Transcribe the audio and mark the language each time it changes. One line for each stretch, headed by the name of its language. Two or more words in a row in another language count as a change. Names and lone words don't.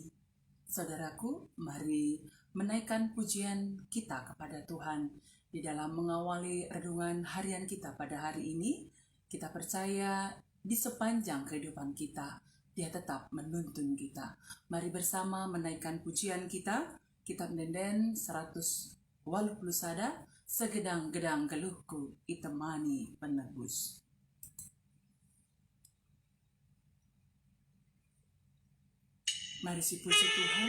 Indonesian: Saudaraku, mari menaikkan pujian kita kepada Tuhan di dalam mengawali renungan harian kita pada hari ini. Kita percaya di sepanjang kehidupan kita, Dia tetap menuntun kita. Mari bersama menaikkan pujian kita.
Batak Karo: Kitab Denden 100 walau sada, segedang-gedang geluhku itemani penebus.
Indonesian: Mari si puji Tuhan.